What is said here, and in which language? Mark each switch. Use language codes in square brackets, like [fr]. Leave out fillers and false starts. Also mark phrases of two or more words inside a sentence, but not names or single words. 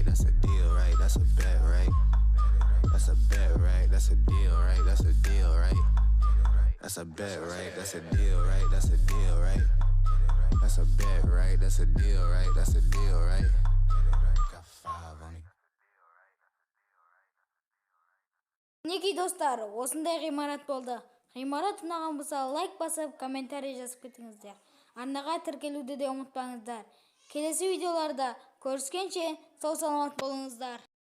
[en] That's a deal, right? That's a bet, right? That's a bet, right? That's a deal, right? That's a deal, right? That's a bet, right? That's a deal, right? That's a deal, right? That's a bet, right? That's a deal, right? That's a deal, right? Got 5 on it. [kk] Мінекей достар, осындай ғимарат болды. Ғимарат ұнаған болса лайк басып, комментарий жазып кетіңіздер. Арнаға тіркелуді де ұмытпаңыздар. Келесі видеоларда көріскенше сау саламат болыңыздар.